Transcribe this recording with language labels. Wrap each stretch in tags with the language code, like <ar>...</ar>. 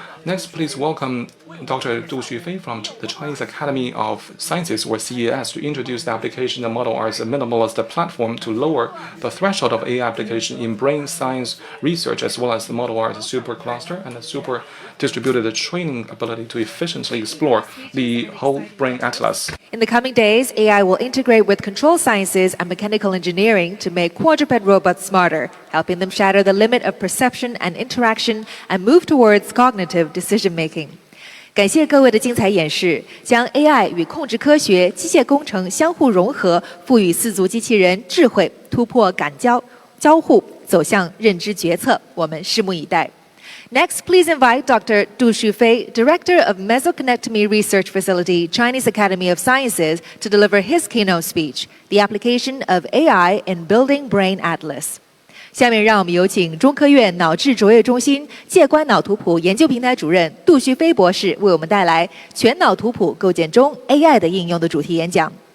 <en>Next, please welcome Dr. Du Xufei from the Chinese Academy of Sciences, or CES, to introduce the application of Model Rs minimalist platform to lower the threshold of AI application in brain science research, as well as the Model Rs supercluster and the super distributed training ability to efficiently explore the whole brain atlas. In the coming days, AI will integrate with control sciences and mechanical engineering to make quadruped robots smarter, helping them shatter the limit of perception and interaction and move towards cognitive decision-making.</en> <zh>感谢各位的精彩演示，将 AI 与控制科学、机械工程相互融合，赋予四足机器人智慧，突破感交互，走向认知决策。我们拭目以待。</zh> <en>Next, please invite Dr. Du Xufei, Director of Mesoconnectomy Research Facility, Chinese Academy of Sciences, to deliver his keynote speech, The Application of AI in Building Brain Atlas.</en> <zh>下面让我们有请中科院脑智卓越中心介观脑图谱研究平台主任杜旭飞博士为我们带来全脑图谱构建中 AI 的应用的主题演讲。</zh>